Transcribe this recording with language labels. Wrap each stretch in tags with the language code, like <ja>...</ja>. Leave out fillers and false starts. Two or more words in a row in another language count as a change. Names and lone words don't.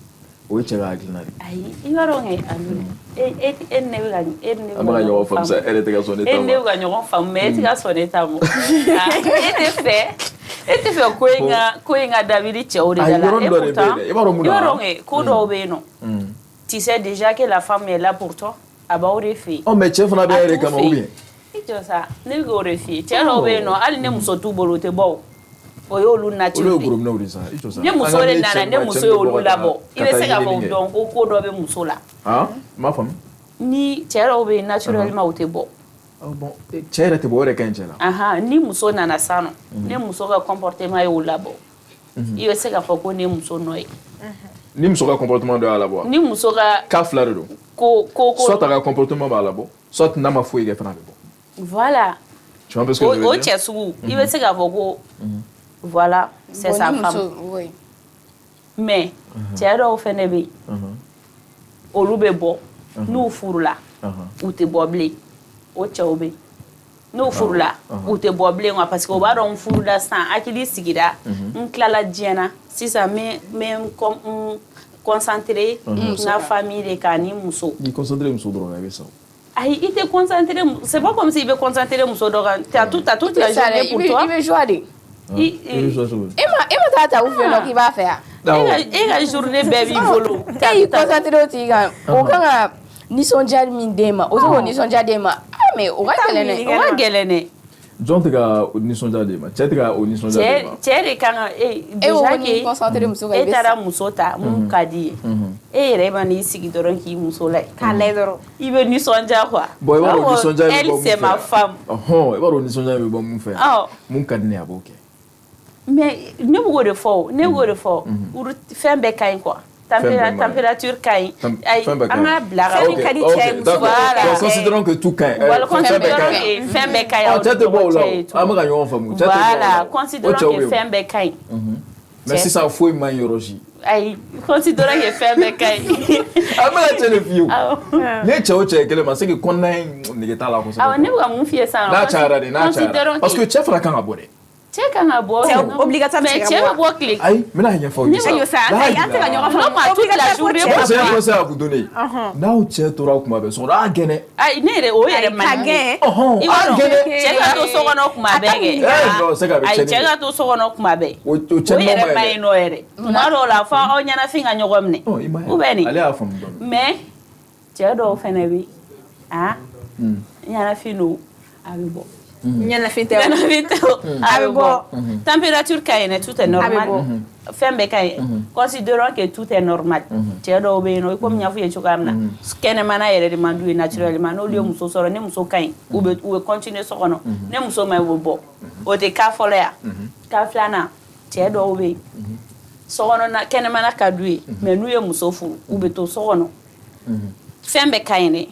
<bm>O ye cɛ ka hakilina de. Ayi i b'a dɔn kɛ Ami. E ne bɛ ka an bɛ ka ɲɔgɔn faamu sa e yɛrɛ tɛ ka sɔn ne ta ma. E ne bɛ ka ɲɔgɔn faamu mais e tɛ ka sɔn ne ta ma. E tɛ fɛ ko in ka dabiri cɛw de da la.</bm> <fr>Et pourtant</fr> <bm>i b'a dɔn kɛ ko dɔw bɛ yen nɔ.</bm> <fr>Tu sais déjà que la femme est là pour toi.</fr> <bm>A b'aw de fɛ yen. Ɔ mais cɛ fana bɛ yɛrɛ kama</bm> <fr>ou bien.</fr> <bm>I jɔ sa ne bɛ k'o de f'i ye cɛ dɔw bɛ yen nɔ hali ni muso t'u bolo o tɛ bɔ o. O y'olu nature de ye. Olu ye gorobinɛw de sa i jɔ sa. Ni muso de nana ni muso ye olu labɔ i bɛ se k'a fɔ dɔn ko dɔ bɛ muso la. Han n m'a faamu. Ni cɛ dɔw bɛ yen naturellement o tɛ bɔ. Bon cɛ yɛrɛ tɛ bɔ o yɛrɛ ka ɲi cɛ la. Ni muso nana sisan nɔ ni muso ka comportement y'o labɔ i bɛ se k'a fɔ ko ni muso nɔ ye. Ni muso ka comportement dɔ y'a labɔ. Ni muso ka cas fila de don. Soit a ka comportement b'a labɔ soit n'a ma foyi kɛ fana bɛ bɔ.</bm> <fr>Voilà. Tu vois un peu ce que je veux dire?</fr> <bm>O cɛ sugu i bɛ se k'a fɔ ko</bm> <fr>voilà c'est sa femme.</fr> <bm>Mais cɛ dɔw fɛnɛ bɛ yen olu bɛ bɔ n'u furula u tɛ bɔ bilen o cɛw bɛ yen n'u furula u tɛ bɔ bilen quoi parce que u b'a dɔn n furula sisan hakili sigira n tilala diɲɛ na sisan n bɛ concentrer n ka famille de kan ni muso. N'i concentrer muso dɔrɔn na i bɛ sa. Ayi i tɛ concentrer</bm> <fr>c'est pas comme si</fr> <bm>i bɛ concentrer muso dɔ kan</bm> <fr>t'as toute la journée pour toi.</fr> <bm>I bɛ joie de. I bɛ joie cogo di? E ma taa u fɛ yen nɔ k'i b'a fɛ yan. E ka journée bɛɛ b'i bolo. E y'i concentrer o tigi kan o kan ka nisɔndiya min d'e ma o tɛ k'o nisɔndiya d'e ma mais o ka gɛlɛn dɛ. O ka gɛlɛn dɛ. Jɔn tɛ ka o nisɔndiya d'e ma cɛ tɛ ka o nisɔndiya d'e ma. Cɛ de kan ka</bm> <fr>déjà que</fr> <bm>e taara muso ta mun ka di ye e yɛrɛ ma n'i sigi dɔrɔn k'i muso lajɛ k'a lajɛ dɔrɔn i bɛ nisɔndiya quoi. Bon i b'a dɔn nisɔndiya bɛ bɔ mun fɛ.</bm> <fr>Elle c'est ma femme.</fr> <bm>I b'a dɔn nisɔndiya bɛ bɔ mun fɛ. Mun ka di ne ye a b'o kɛ. Mais ne bɛ k'o de fɔ fɛn bɛɛ ka ɲi quoi. Température ka ɲi. An ka bila ka fɛn ka di cɛ ye muso</bm> <fr>voilà. Considérons que tout</fr> <bm>ka ɲi. Fɛn bɛɛ ka ɲi. Cɛ tɛ bɔ o la an bɛ ka ɲɔgɔn faamu.</bm> <fr>Voilà considérons que</fr> <bm>fɛn bɛɛ ka ɲi. Mais sisan foyi man ɲi yɔrɔ si. Ayi</bm> <fr>considérons que</fr> <bm>fɛn bɛɛ ka ɲi. An bɛ ka cɛ de f'i ye o. Ne cɛ o cɛ ye kelen ma</bm> <fr>c'est que</fr> <bm>kɔnɔna in nege t'a la kosɛbɛ. Awɔ ne bɛ ka mun f'i ye sisan. N'a cayara de n'a cayara parce que cɛ fana kan ka bɔ dɛ. Cɛ kan ka bɔ.</bm> <fr>C'est obligatoire</fr> <bm>mais cɛ bɛ bɔ tile. Ayi n bɛna ɲɛfɔ aw ye sa. Ayi sa an tɛ ka ɲɔgɔn faamu.</bm> <fr>Non toute la journée. Moi j'ai un conseil à vous donner.</fr> <bm>N'aw cɛ tora kuma bɛɛ sɔgɔma a gɛnɛ. Ayi ne yɛrɛ o yɛrɛ man di. Ka I b'a dɔn cɛ ka to so kɔnɔ kuma bɛɛ kɛ.</bm> <fr>Non c'est</fr> <bm>ka bɛ Ayi cɛ ka to so kɔnɔ kuma bɛɛ. O cɛ yɛrɛ man ɲi nɔ yɛrɛ. Tuma dɔw la fɔ aw ɲɛnafin ka ɲɔgɔn minɛ.</bm> <fr>Ou bien nin.</fr> <bm>Ale y'a faamu dɔɔnin. Mais cɛ dɔw fɛnɛ bɛ ɲɛnafin don a bɛ bɔ. ɲɛnafin tɛ a bɛ bɔ. Température ka ɲi</bm> <fr>tout est normal.</fr> <bm>Fɛn bɛɛ ka ɲi.</bm> <fr>Considérons que tout est normal.</fr> <bm>Cɛ dɔw bɛ yen nɔ i komi n y'a fɔ i ye cogoya min na kɛnɛmana yɛrɛ de man d'u ye naturellement n'olu ye muso sɔrɔ ni muso ka ɲi u bɛ continuer so kɔnɔ ni muso ma ɲi u bɛ bɔ o tɛ cas fɔlɔ yan cas filanan cɛ dɔw bɛ yen sokɔnɔna kɛnɛmana ka d'u ye mais n'u ye muso furu u bɛ to so kɔnɔ fɛn bɛɛ ka ɲi dɛ.</bm>